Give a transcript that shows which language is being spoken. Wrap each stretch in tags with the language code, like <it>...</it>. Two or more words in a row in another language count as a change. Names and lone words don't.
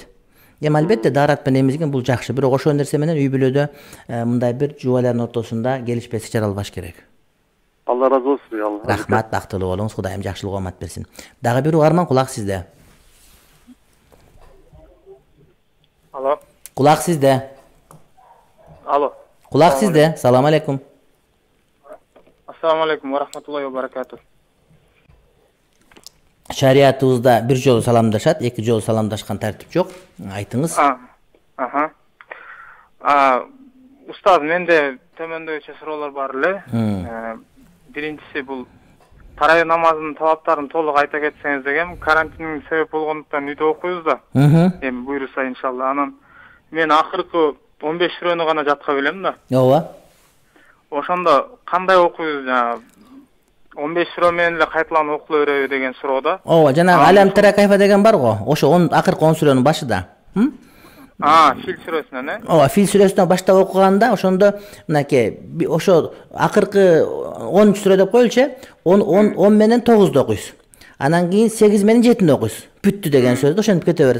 <ky>Эми албетте дарат менен эмизген бул жакшы, бирок ошол нерсе менен үй бүлөдө мындай бир жубайлардын ортосунда келишпестик жаралбаш керек. Алла разы болсун. Рахмат, бактылуу болуңуз, Кудайым жакшылык оомат берсин. Дагы бир угарман, кулак сизде. Алло. Кулак сизде. Алло. Кулак сизде.</ky> <ar>سلام عليكم. السلام عليكم ورحمة الله وبركاته.</ar> <ky>Шариятыбызда бир жолу саламдашат, эки жолу саламдашкан тартип жок. Айтыңыз. Устаз, менде төмөндөгүчө суроолор бар эле. Биринчиси бул тарай намазынын талаптарын толук айта кетсеңиз деген, карантиндин себеп болгондуктан үйдө окуйбуз да. Эми буйруса иншалла. Анан мен акыркы 15 сүрөнү гана жатка билем да. Ооба. Ошондо кандай окуйбуз, 15 сүрө менен эле кайталанып окула береби деген суроода. Ооба, жанагы</ky> <ar>ألم تر كيف</ar> <ky>деген бар го. Ошо акыркы 10 сүрөнүн башыда. Фил сүрөсүнөн, Ооба, Фил сүрөсүнөн баштап окуганда ошондо мынакей ошо акыркы 10 сүрө деп коелучу, 10 менен 9'du окуйсуз. Анан кийин 8 менен 7'ni окуйсуз. Бүттү деген сөздү ошентип кете бересиз.</ky>